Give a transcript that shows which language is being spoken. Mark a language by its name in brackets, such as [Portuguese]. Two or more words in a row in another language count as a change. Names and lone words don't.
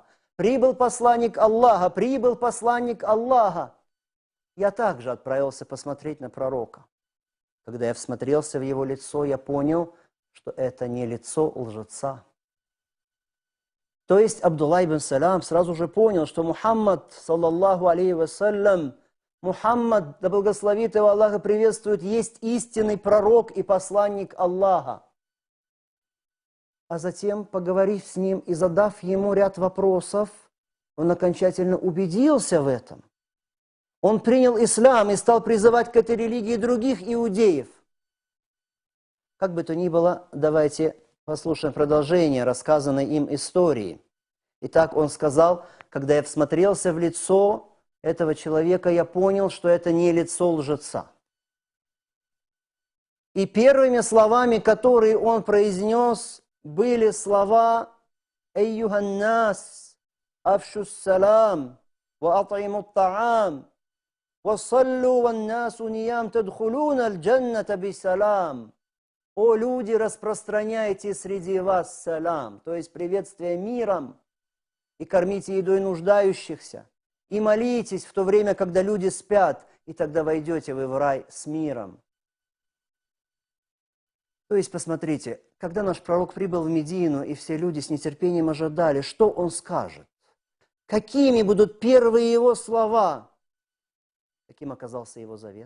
[Russian] Прибыл посланник Аллаха! Прибыл посланник Аллаха!» Я также отправился посмотреть на пророка. Когда я всмотрелся в его лицо, я понял, что это не лицо лжеца. То есть Абдулла ибн Салам сразу же понял, что Мухаммад, [Arabic] صلى الله عليه وسلم, [Russian] Мухаммад, да благословит его Аллах и приветствует, есть истинный пророк и посланник Аллаха. А затем, поговорив с ним и задав ему ряд вопросов, он окончательно убедился в этом. Он принял ислам и стал призывать к этой религии других иудеев. Как бы то ни было, давайте послушаем продолжение рассказанной им истории. Итак, он сказал: когда я всмотрелся в лицо этого человека, я понял, что это не лицо лжеца. И первыми словами, которые он произнес, были слова [Arabic] «أيها الناس أفشوا السلام وأطعموا الطعام وصلوا والناس نيام تدخلون الجنة بسلام». [Russian] «О люди, распространяйте среди вас салам», то есть приветствие миром, и кормите едой нуждающихся, и молитесь в то время, когда люди спят, и тогда войдете вы в рай с миром. То есть, посмотрите, когда наш пророк прибыл в Медину, и все люди с нетерпением ожидали, что он скажет, какими будут первые его слова, каким оказался его завет.